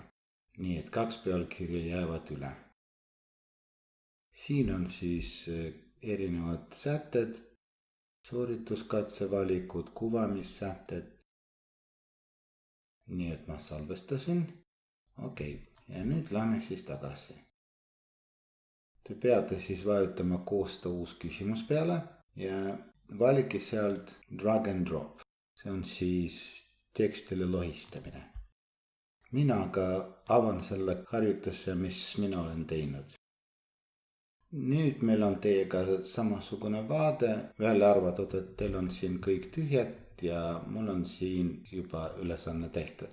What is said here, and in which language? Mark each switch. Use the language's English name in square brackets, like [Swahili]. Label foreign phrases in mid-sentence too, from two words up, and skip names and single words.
[Estonian] Nii et 2 pealkirja jäävad üle. Siin on siis erinevad sätted, soorituskatsevalikud, kuvamissätted. Nii et ma salvestasin. Okei, ja nüüd lähme siis tagasi. Te peate siis vajutama koosta uus küsimus peale ja valige sealt [English] drag and drop. [Estonian] See on siis tekstile lohistamine. Mina aga avan selle harjutuse, mis mina olen teinud. Nüüd meil on teiega samasugune vaade, välja arvatud, et teil on siin kõik tühjad ja mul on siin juba ülesanne tehtud.